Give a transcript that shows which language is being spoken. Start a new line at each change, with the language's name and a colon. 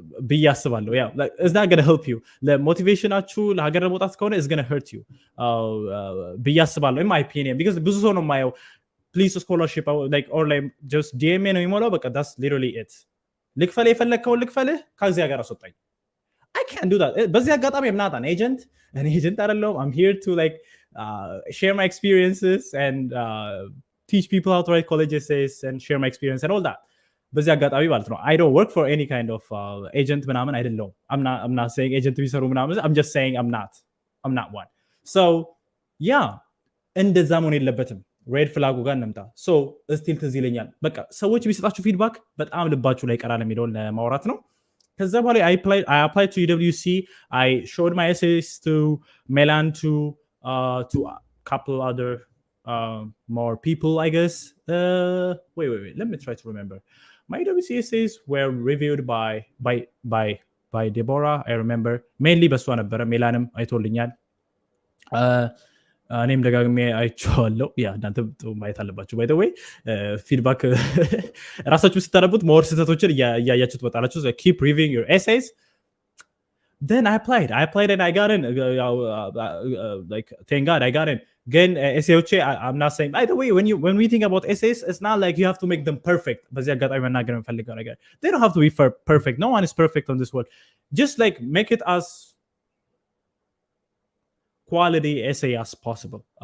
Amharic: ብዬ አስባለሁ።
English: Yeah, like it's not gonna help you.
Amharic: ለሞቲቬሽናችሁ ለሀገር ለመውጣት ከሆነ
English: it's gonna hurt you.
Amharic: ብዬ አስባለሁ
English: in my opinion because
Amharic: ብዙ ሰው ነው የማየው
English: please scholarship like or like just DMA
Amharic: ነው የሚሞላው በቃ
English: that's literally it.
Amharic: ልክፈል የፈለግከውን ልክፈልህ ከዚህ ሀገር አስወጣኝ።
English: I can't do that.
Amharic: በዚህ አጋጣሚ
English: I'm not an agent አይደለሁም. I'm here to like share my experiences and teach people how to write college essays and share my experience and all that.
Amharic: በዚህ አጋጣሚ ማለት ነው
English: I don't work for any kind of agent
Amharic: ምናምን አይደለሁም.
English: I'm not saying agent
Amharic: ቢሰሩ ምናምን
English: I'm just saying I'm not one.
Amharic: So yeah እንደዛ መሆን የለበትም። ሬድ ፍላጉ ጋር እንምጣ። so ስቲል ትዝ ይለኛል በቃ ሰዎች ቢሰጣችሁ ፊድባክ በጣም ልባችሁ ላይ ይቀራል የሚለውን ለማውራት ነው። ከዛ በኋላ
English: I applied to UWC. I showed my essays to Melan to a couple other more people I guess. Wait let me try to remember. My UWC essays were reviewed by Deborah. I remember mainly
Amharic: በሷ ነበረ። ሜላንም አይቶልኛል። እኔም ደጋግሜ አይቼዋለሁ። ያ እናንተ ማየት አለባችሁ። ባይ ዘ ዌይ ፊድባክ ራሳችሁ ስታነቡት ሞር ስህተቶችን እያያችሁ ትመጣላችሁ።
English: so keep reviewing your essays. Then I applied and I got in. Like thank God I got in. Again, essayoቼ I'm not saying by the way when we think about essays it's not like you have to make them perfect.
Amharic: በዚህ አጋጣሚ መናገር የምፈልገው ነገር
English: they don't have to be perfect. No one is perfect on this world. Just like make it as quality essay as possible.